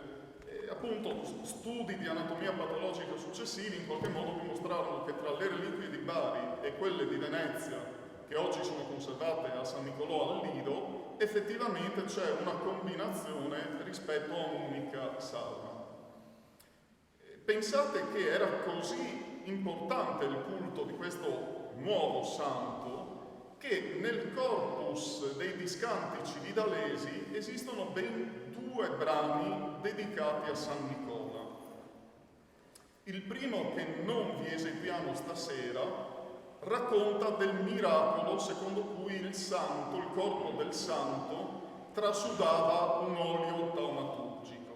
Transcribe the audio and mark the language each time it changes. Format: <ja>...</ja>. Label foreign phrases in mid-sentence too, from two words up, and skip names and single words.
<it>E appunto studi di anatomia patologica successivi in qualche modo dimostrarono che tra le reliquie di Bari e quelle di Venezia, che oggi sono conservate a San Nicolò al Lido, effettivamente c'è una combinazione rispetto a un'unica salma. Pensate che era così importante il culto di questo nuovo santo che nel corpus dei discantici vidalesi esistono ben 2 brani dedicati a San Nicola. Il primo, che non vi eseguiamo stasera, racconta del miracolo secondo cui il santo, il corpo del santo, trasudava un olio taumaturgico.</it>